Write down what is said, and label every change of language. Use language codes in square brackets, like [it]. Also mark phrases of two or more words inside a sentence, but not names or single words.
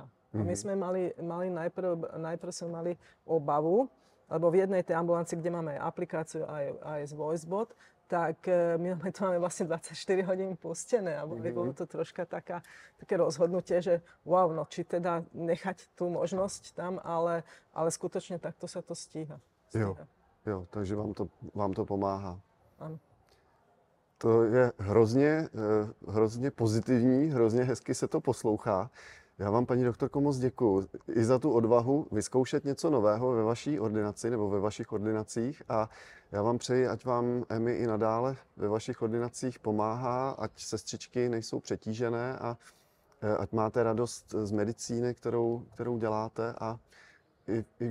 [sk] A my sme mali najprv sme mali obavu, lebo v jednej tej ambulancii, kde máme aj aplikáciu, aj z VoiceBot, tak my to máme vlastne 24 hodín pustené. A bolo to troška také rozhodnutie, že wow, no či teda nechať tú možnosť tam, ale skutočne takto sa to stíha. [cs] Jo, takže vám to pomáhá. [sk] Áno. [cs] To je hrozně pozitivní, hrozně hezky se to poslouchá. Já vám, paní doktorko, moc děkuju i za tu odvahu vyzkoušet něco nového ve vaší ordinaci nebo ve vašich ordinacích a já vám přeji, ať vám EMI i nadále ve vašich ordinacích pomáhá, ať sestřičky nejsou přetížené a ať máte radost z medicíny, kterou děláte a i v životě.